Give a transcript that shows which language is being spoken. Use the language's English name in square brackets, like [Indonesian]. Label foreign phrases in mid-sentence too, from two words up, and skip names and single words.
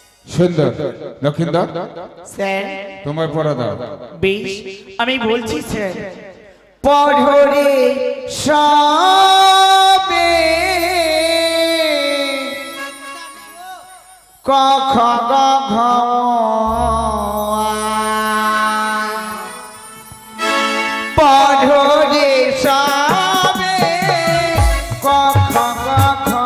[Bangla] সুন্দর লক্ষিন্দর স্যার তোমার পড়া দাও। বেশ আমি বলছি স্যার পড়রে সবে ক খ গ ঘ পড়রে সবে ক খ গ ঘ